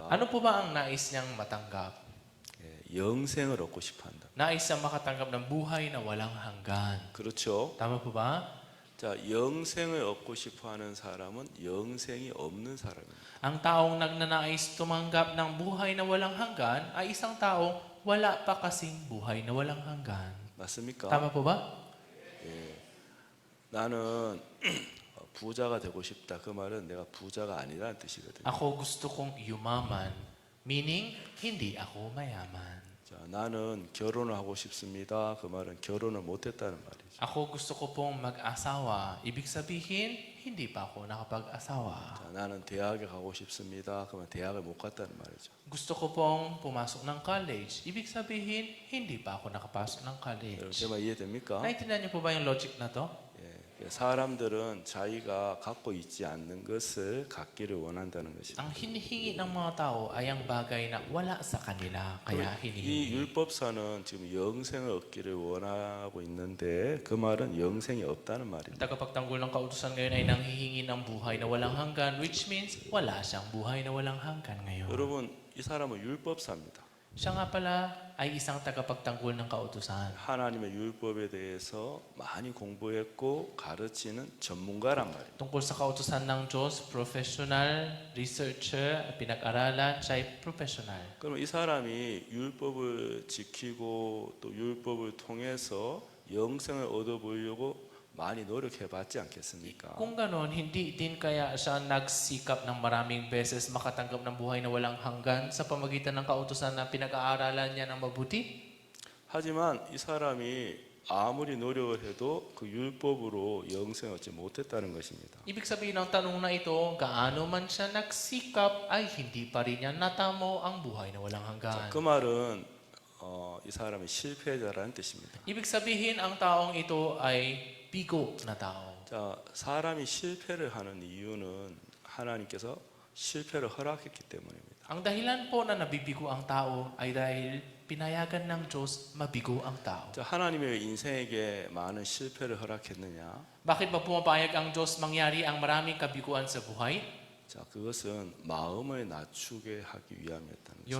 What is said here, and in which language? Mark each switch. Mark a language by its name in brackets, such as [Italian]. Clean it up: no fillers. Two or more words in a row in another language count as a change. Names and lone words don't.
[Filipino] Ano po ba ang nais niyang matanggap? [Korean] 영생을 얻고 싶어 한다. [Filipino] Nais siyang makatanggap ng buhay na walang hanggan. [Korean] 그렇죠? [Filipino] Tama po ba? [Korean] 자, 영생을 얻고 싶어 하는 사람은 영생이 없는 사람입니다. [Filipino] Ang taong nagnanais tumanggap ng buhay na walang hanggan ay isang taong wala pa kasing buhay na walang hanggan. [Korean] 맞습니까? [Filipino] Tama po ba? [Korean] 나는 부자가 되고 싶다. 그 말은 내가 부자가 아니라는 뜻이거든요. [Filipino] Ako gusto kong yumaman, meaning hindi ako mayaman. [Korean] 자, 나는 결혼을 하고 싶습니다. 그 말은 결혼을 못했다는 말이죠. [Filipino] Ako gusto ko pong mag-asawa. Ibig sabihin, hindi pa ako nakapag-asawa. [Korean] 자, 나는 대학에 가고 싶습니다. 그러면 대학을 못 갔다는 말이죠. [Filipino] Gusto ko pong pumasok ng college. Ibig sabihin, hindi pa ako nakapasok ng [Korean] 여러분 [Filipino] college. [Korean] 제 말 이해됩니까? [Filipino] Naintindihan niyo po ba yung logic na to? [Korean] 사람들은 자기가 갖고 있지 않는 것을 갖기를 원한다는 것입니다. [Filipino] Ang hinihingi ng mga tao ay ang bagay na wala sa kanila, kaya [Korean] 이 [Filipino] hinihingi. [Korean] 율법사는 지금 영생을 얻기를 원하고 있는데 그 말은 영생이 없다는 말입니다. [Filipino] Tagapagtanggol ng kautusan ngayon ay nanghihingi ng buhay na walang hanggan, [English] which means [Filipino] wala siyang buhay na walang hanggan ngayon. [Korean] 여러분, 이 사람은 율법사입니다. [Filipino] Siya nga pala ay isang tagapagtanggol ng kautusan. [Korean] 하나님의 율법에 대해서 많이 공부했고 가르치는 전문가란 말입니다. [Filipino] Tungkol sa kautusan ng Diyos, [English] professional, researcher, [Filipino] pinag-aralan, siya ay professional. [Korean] 그럼 이 사람이 율법을 지키고 또 율법을 통해서 영생을 얻어보려고 많이 노력해봤지 않겠습니까? [Filipino] Kung ganon, hindi din kaya siya nagsikap ng maraming beses makatanggap ng buhay na walang hanggan sa pamagitan ng kautusan na pinag-aaralan niya ng mabuti? [Korean] 하지만 이 사람이 아무리 노력을 해도 그 율법으로 영생을 얻지 못했다는 것입니다. [Filipino] Ibig sabihin ng tanong na ito, gaano man siya nagsikap ay hindi pa rin niya natamo ang buhay na walang hanggan. [Korean] 그 말은 이 사람이 실패자라는 뜻입니다. [Filipino] Ibig sabihin ang taong ito ay bigo na tao. [Korean] 자, 사람이 실패를 하는 이유는 하나님께서 실패를 허락했기 때문입니다. [Filipino] Ang dahilan po na nabibigo ang tao ay dahil pinayagan ng Diyos mabigo ang tao. [Korean] 자, 하나님의 인생에게 많은 실패를 허락했느냐? [Filipino] Bakit ba pumapayag ang Diyos mangyari ang maraming kabiguan sa buhay? [Korean] 자, 그것은 마음을 낮추게 하기 위함이었다는 거죠.